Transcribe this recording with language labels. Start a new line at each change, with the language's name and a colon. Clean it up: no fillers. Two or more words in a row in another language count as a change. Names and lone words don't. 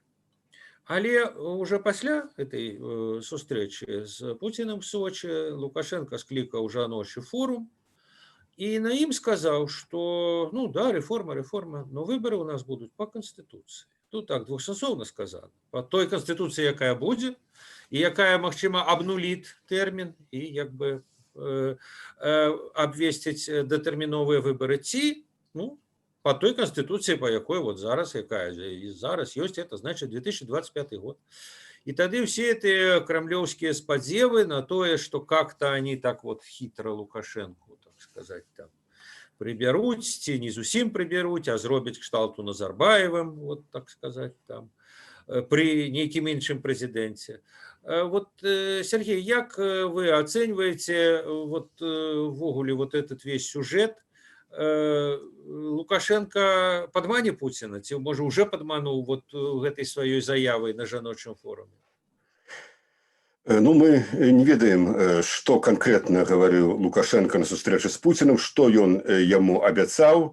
Belarusian: Але уже пасля этой сустрэчы з Пуціным в Сочи Лукашенко склікаў жаночы форум і на ім сказаў, што ну да, рэформа, но выбары у нас будуць по Конституцыі. Тут так двухсэнсоўна сказано. По той Конституцыі, якая будзе, і якая, магчыма, абнуліць тэрмін і як бы абвесціць дэтэрміновыя выбары, ці, ну, по той Конституции, по якой вот зараз, якая и зараз есть,
Russian: это значит
Belarusian: 2025 год.
Russian: И тогда все эти кремлевские сподзевы на то, что как-то они так вот хитро Лукашенко, так сказать,
Belarusian: там приберут, ці не зусім приберут, а зробить кшталту Назарбаевым,
Russian: вот так сказать, там, при неким іншым президенте. Вот, Сергей, як вы оцениваете вот ввогуле вот этот весь сюжет?
Belarusian: Лукашенко падмане Пуціна, ці можа уже падмануў вот гэтай сваёй заявай на жаночым форуме? Ну, мы не ведаем, што канкрэтна гаварыў Лукашенко на сустрэчы з Пуціным, што ён яму абяцаў.